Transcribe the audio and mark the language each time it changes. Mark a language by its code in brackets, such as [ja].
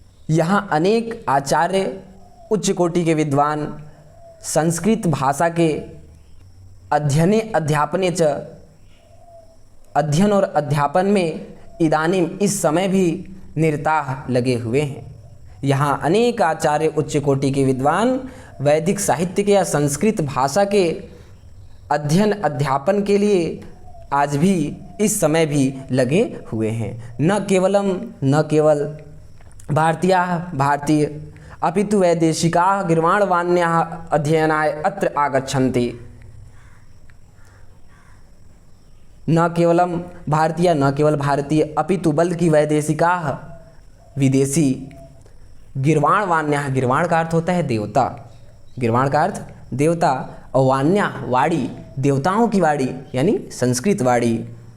[hi] यहाँ अनेक आचार्य, उच्च कोटि के विद्वान, संस्कृत भाषा के [sa] अध्ययने अध्यापने च, [hi] अध्ययन और अध्यापन में, इदानीम इस समय भी, निरताः लगे हुए हैं। यहाँ अनेक आचार्य, उच्च कोटि के विद्वान वैदिक साहित्य के या संस्कृत भाषा के अध्ययन अध्यापन के लिए आज भी, इस समय भी लगे हुए हैं। [sa] न केवल भारतीय अपितु वैदेशिकाः गिर्वाणवाण्याः अध्ययनाय अत्र आगच्छन्ति। न केवल भारतीय अपितु [hi] बल्कि वैदेशिकाः, विदेशी, गिर्वाणवाण्याः, गिर्वाण का अर्थ होता है देवता, गिर्वाण का अर्थ देवता, और वाण्याः वाणी, देवताओं की वाणी यानी संस्कृत वाणी।